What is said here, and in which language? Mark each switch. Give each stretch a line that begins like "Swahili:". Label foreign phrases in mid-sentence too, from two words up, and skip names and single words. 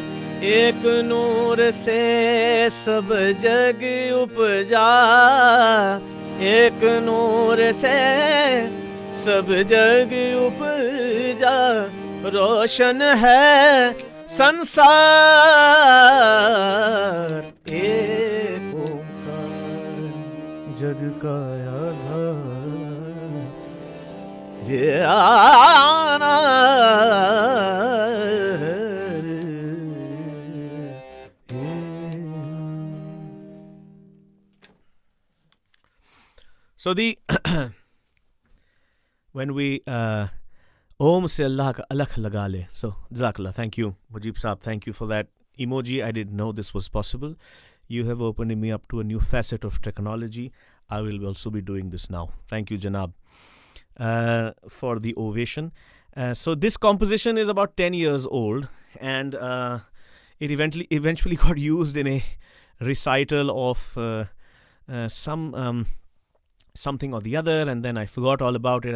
Hindi: एक नूर से सब जग उपजा, एक नूर से सब जग उपजा रोशन है संसार एक ओंकार जग का आधार ज्ञान
English: So the when we
Hindi: ओम से अल्लाह का अलख लगा ले.
English: So Jazakallah. Thank you, Mujib Saab. Thank you for that emoji. I didn't know this was possible. You have opened me up to a new facet of technology. I will also be doing this now. Thank you, Janab, for the ovation. So this composition is about 10 years old, and it eventually got used in a recital of something or the other, and then I forgot all about it.